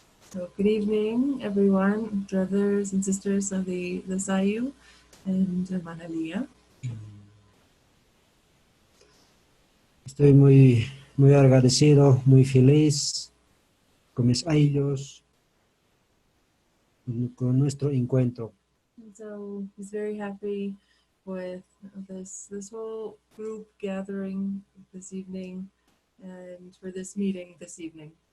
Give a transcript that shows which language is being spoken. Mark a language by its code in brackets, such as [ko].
[en] So good evening, everyone, brothers and sisters of the Sayu and Manalia. [es] Estoy muy agradecido, muy feliz con mis hijos, con nuestro encuentro. [en] And so he's very happy with this whole group gathering this evening and for this meeting this evening.